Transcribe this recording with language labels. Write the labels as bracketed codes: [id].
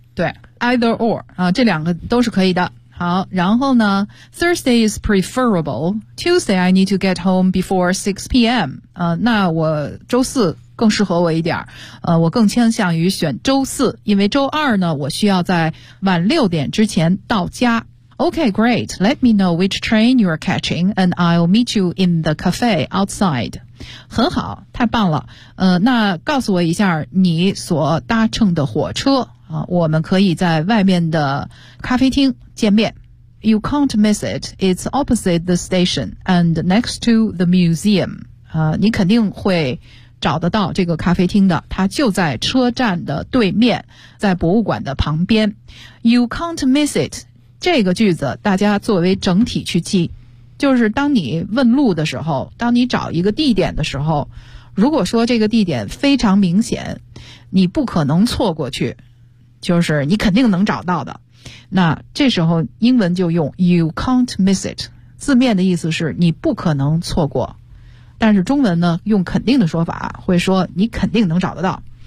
[zh] 对 either or, 这两个都是可以的。好，然后呢 [en] Thursday is preferable. Tuesday I need to get home before 6 p.m. [zh] 那我周四更适合我一点，我更倾向于选周四，因为周二呢我需要在晚6点之前到家。 [en] Okay, great. Let me know which train you are catching and I'll meet you in the cafe outside. [zh] 很好，太棒了。那告诉我一下你所搭乘的火车，我们可以在外面的咖啡厅见面。 [en] You can't miss it. It's opposite the station and next to the museum. [zh] 你肯定会找得到这个咖啡厅的，它就在车站的对面，在博物馆的旁边。 [en] You can't miss it. [zh] 这个句子大家作为整体去记，就是当你问路的时候，当你找一个地点的时候，如果说这个地点非常明显，你不可能错过去，就是你肯定能找到的，那这时候英文就用 [en] you can't miss it， [zh] 字面的意思是你不可能错过，但是中文呢用肯定的说法会说你肯定能找得到。